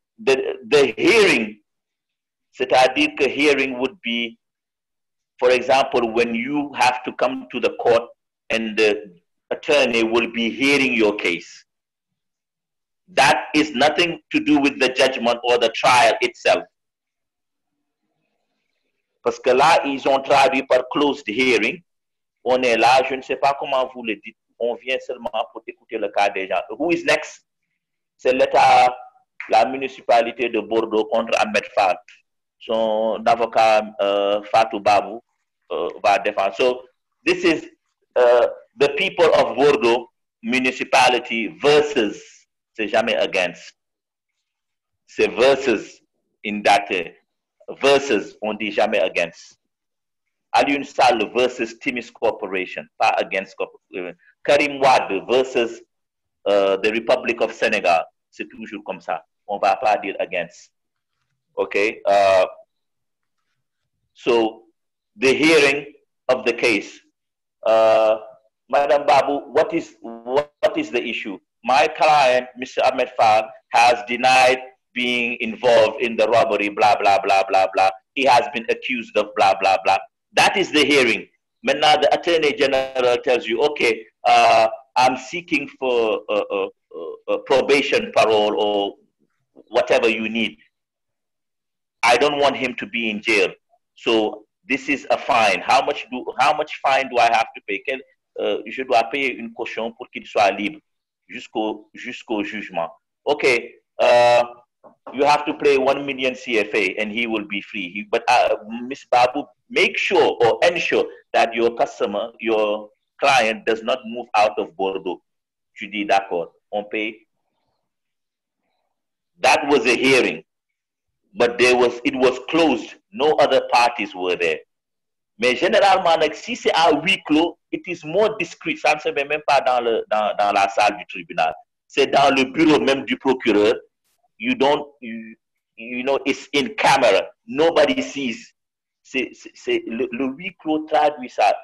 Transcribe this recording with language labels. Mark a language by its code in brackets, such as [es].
[en] The hearing, [fr] c'est-à-dire que [en] hearing would be, for example, when you have to come to the court and the attorney will be hearing your case. That is nothing to do with the judgment or the trial itself. [fr] Parce que là, ils ont traduit par closed hearing. On est là, je ne sais pas comment vous le dites. On vient seulement pour écouter le cas des gens. [en] Who is next? [fr] C'est l'État, la municipalité de Bordeaux contre Ahmed Fall. Son avocat Fatou Babou va défendre. [en] So this is the people of Bordeaux municipality versus, [fr] c'est jamais [en] against. [fr] C'est versus [en] in that versus, [fr] on dit jamais against. [en] Alioune Sall versus Timis Corporation, [fr] pas [en] against. Karim Wade versus the Republic of Senegal, [fr] c'est toujours comme ça. On va pas dire against. Okay. [en] So the hearing of the case, Madam Babu, what is the issue? My client, Mr. Ahmed Fall, has denied being involved in the robbery, blah, blah, blah, blah, blah. He has been accused of blah, blah, blah. That is the hearing. Now the Attorney General tells you, okay, I'm seeking for probation, parole, or whatever you need. I don't want him to be in jail. So this is a fine. How much fine do I have to pay? [fr] Je dois payer une caution pour qu'il soit libre jusqu'au jugement. [en] Okay. You have to pay 1 million CFA and he will be free. But Ms. Babu, make sure or ensure that your customer, your client does not move out of Bordeaux. [fr] Tu dis d'accord, on paye. [en] That was a hearing, but it was closed. No other parties were there. [fr] Mais généralement, si c'est à huis clos, [en] it is more discreet. [fr] Ça ne se met même pas dans la salle du tribunal. C'est dans le bureau même du procureur. [en] You know, it's in camera. Nobody sees. [fr] C'est le huis clos traduit ça.